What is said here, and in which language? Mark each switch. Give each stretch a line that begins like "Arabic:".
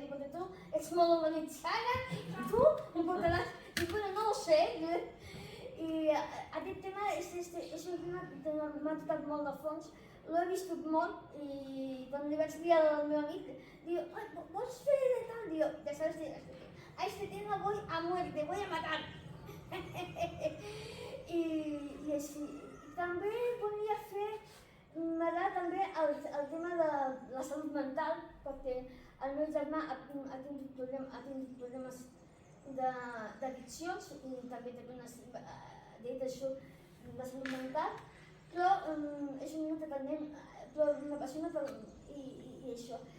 Catalan: Dic, perquè tu ets molt organitzada, tu em portaràs... Dic, bueno, no ho sé. I aquest tema és un tema que m'ha tocat molt de fons. L'he viscut molt i quan li vaig dir al meu amic, diu, vols fer de tal?
Spanish: Diu, ja sabes, a este tema voy a muerte, voy a matar.
Catalan: I així. També volia fer, m'agrada també el tema de la salut mental, perquè el meu germà ha tingut problemes d'addiccions i també té problemes de salut mental, però és un nen dependent, però m'apassiona i això.